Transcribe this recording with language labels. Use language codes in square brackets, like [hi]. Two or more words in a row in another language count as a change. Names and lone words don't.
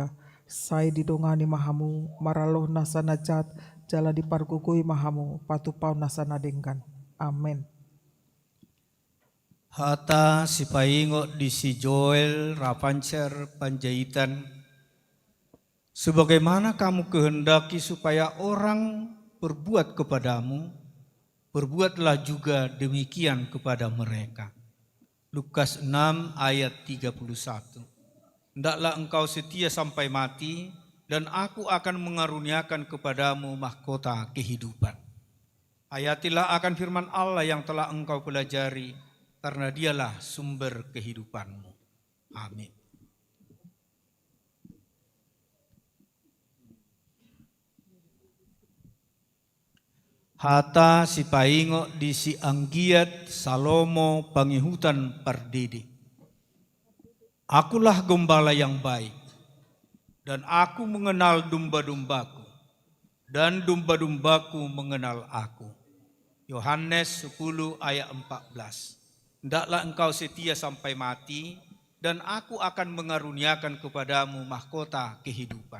[bbc] Sai didongani mahamu maraloh nasa najat, jala dipargugui mahamu patupau nasa nadengkan. Amin. Hata si paingot di si Joel Rapancer Panjaitan. [id] Sebagaimana kamu kehendaki supaya orang berbuat kepadamu, berbuatlah juga demikian kepada mereka. Lukas 6 ayat 31. Hendaklah engkau setia sampai mati, dan aku akan mengaruniakan kepadamu mahkota kehidupan. Hayatilah akan firman Allah yang telah engkau pelajari, karena dialah sumber kehidupanmu. Amin. [bbc] Hata si paingo di si Anggiat Salomo Pangihutan Pardede. [id] Akulah gembala yang baik, dan aku mengenal domba-dombaku, dan domba-dombaku mengenal aku. Yohanes 10 ayat 14. Hendaklah engkau setia sampai mati, dan aku akan mengaruniakan kepadamu mahkota kehidupan.